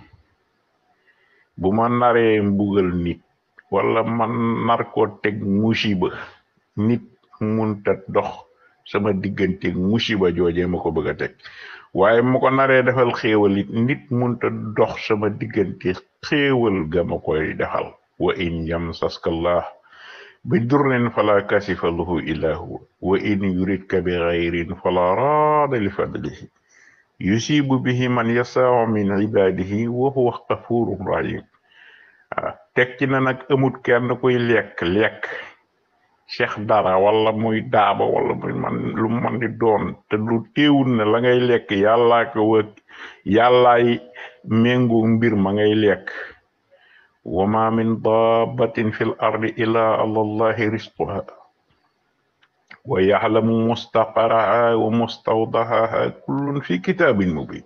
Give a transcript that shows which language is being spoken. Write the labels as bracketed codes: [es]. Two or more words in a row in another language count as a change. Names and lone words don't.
[wo] bu ma naree mbugal nit wala man nar ko teg musiba nit munta dox sama digganteeg musiba jooje ma ko bëgg a teg waaye mu ko naree defal xéewal it nit munta dox sama diggante xéewal ga ma koy defal [ar] وإن يمسسك الله بدر فلا كاشف له إلا هو وإن يردك بغير فلا راد لفضله يصيب به من يشاء من عباده وهو غفور رحيم. [wo] tekki na nag amut kenn kuy lekk cheikh dara wala muy daaba wala muy man lu man di doon te lu teewul ne la ngay lekk yàllaa ko wëg yàllaay méngoo mbir ma ngay lekk. [ar] وما من دابة في الأرض إلا على الله رزقها ويعلم مستقرها ومستودعها كل في كتاب مبين.